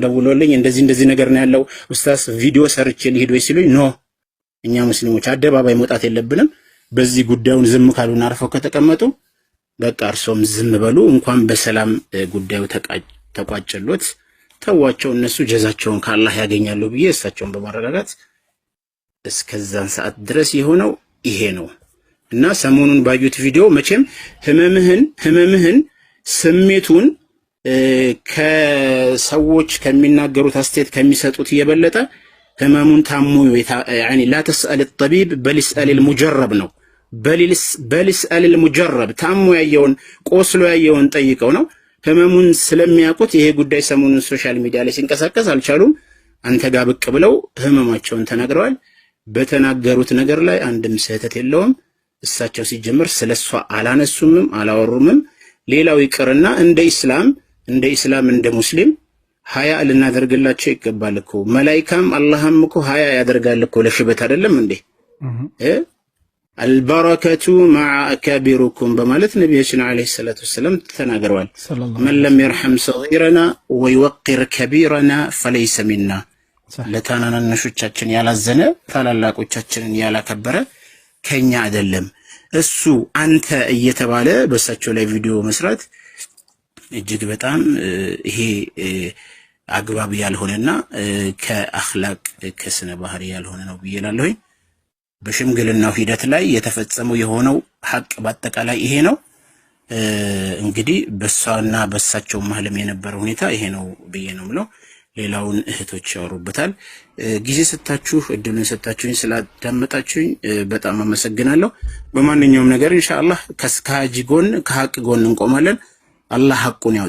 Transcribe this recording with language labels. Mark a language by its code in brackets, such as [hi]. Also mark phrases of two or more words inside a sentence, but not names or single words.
[am] ደውሎልኝ እንደዚህ ነገር ነው ያለው ኡስታዝ ቪዲዮ ሰርቼ ሊሄድ ወይ ሲሉኝ ኖ እኛ ሙስሊሞች አደባባይ መውጣት የለብንም በዚህ ጉዳዩን ዝም ካሉና አርፈው ከተቀመጡ በቃ እርሶም ዝም በሉ እንኳን በሰላም ጉዳዩ ተቋጨሎት ተዋቸው እነሱ ጀዛቸውን ከአላህ ያገኛሉ ብዬ እሳቸውን በማረጋጋት እስከዛን ሰዓት ድረስ የሆነው ይሄ ነው። እና ሰሞኑን ባዩት ቪዲዮ መቼም ህመምህን ስሜቱን ከሰዎች ከሚናገሩት አስተያየት ከሚሰጡት የበለጠ ህመሙን ታሙ [ar] يعني لا تسأل الطبيب بل اسأل المجرب [am] ነው [ar] بل اسأل [am] المجرب ታሙ ያየውን ቆስሎ ያየውን ጠይቀው ነው። ህመሙን ስለሚያውቁት ይሄ ጉዳይ ሰሞኑን [en] social media [am] ላይ ሲንቀሳቀስ አልቻሉም። አንተ ጋር ብቅ ብለው ህመማቸውን ተናግረዋል። በተናገሩት ነገር ላይ አንድም ስህተት የለውም። እሳቸው ሲጀምር ስለሷ አላነሱምም አላወሩምም። ሌላው ይቅርና እንደ ኢስላም እንደ ሙስሊም ሀያ ልናደርግላቸው ይገባል እኮ መላእክም አላህም እኮ ሀያ ያደርጋል እኮ ለሽበት አይደለም እንዴ? [ar] البركة مع أكابركم [am] በማለት [ar] ነብያችን አለይሂ ሰላቱ ወሰለም [am] ተናግረዋል። [ar] من لم يرحم صغيرنا ويوقر كبيرنا فليس منا [am] ለታናናሾቻችን ያላዘነ ታላላቆቻችንን ያላከበረ ከኛ አይደለም። እሱ አንተ እየተባለ በሳቸው ላይ ቪዲዮ መስራት እጅግ በጣም ይሄ አግባብ ያልሆነና ከአኽላቅ ከስነ ባህሪ ያልሆነ ነው ብዬላለሁ። በሽምግልናው ሂደት ላይ የተፈጸመው የሆነው ሐቅ በአጠቃላይ ይሄ ነው። እንግዲህ በሷና በሳቸው መሐልም የነበረው ሁኔታ ይሄ ነው ብዬ ነው የምለው። ሌላውን እህቶች ያወሩበታል። ጊዜ ሰጣችሁ እድሉን ሰጣችሁኝ ስላዳመጣችሁኝ በጣም አመሰግናለሁ። በማንኛውም ነገር ኢንሻአላህ ከስካጂ ጎን ከሐቅ ጎን እንቆማለን። አላህ ሐቁን ያውጣ።